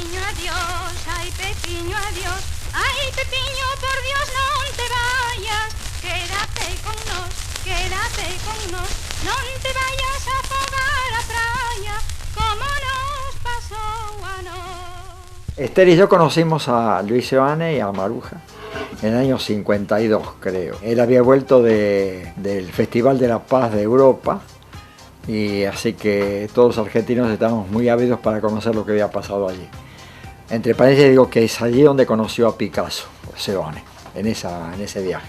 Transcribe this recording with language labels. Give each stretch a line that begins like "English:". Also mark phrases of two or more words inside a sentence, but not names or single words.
Galician: adiós, ay Pepiño, adiós. Ay Pepiño, por Dios, non te vayas. Quédate con nos, non te vayas a afogar a praia, como nos pasou a nos.
Spanish: Esther y yo conocimos a Luis Seoane y a Maruja en el año 52, creo. Él había vuelto del Festival de la Paz de Europa, y así que todos los argentinos estábamos muy ávidos para conocer lo que había pasado allí. Entre paréntesis digo que es allí donde conoció a Picasso, Seoane, en ese viaje.